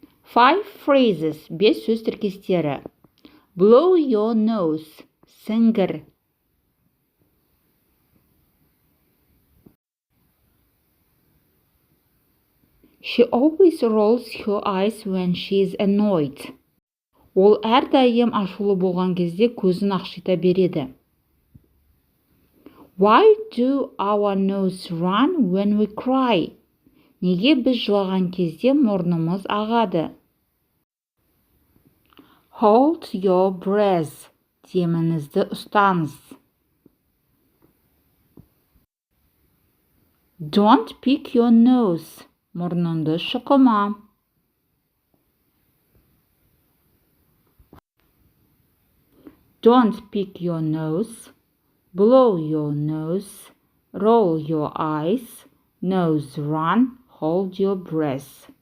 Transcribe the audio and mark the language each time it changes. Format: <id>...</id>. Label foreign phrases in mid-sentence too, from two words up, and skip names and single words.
<kk>5 phrases. 5 сөз тіркестері.</kk> <en>Blow your nose.</en> <kk>Сіңгір.</kk> <en>She always rolls her eyes when she is annoyed.</en> <kk>Ол әрдайым ашулы болған кезде көзін ақшита береді.</kk> <en>Why do our nose run when we cry?</en> <kk>Неге біз жылаған кезде мұрнымыз ағады?</kk> <en>Hold your breath.</en> <kk>Деміңізді ұстаңыз.</kk> <en>Don't pick your nose.</en> <kk>Мұрныңды шұқыма.</kk> <en>Don't pick your nose. Blow your nose. Roll your eyes. Nose run. Hold your breath.</en>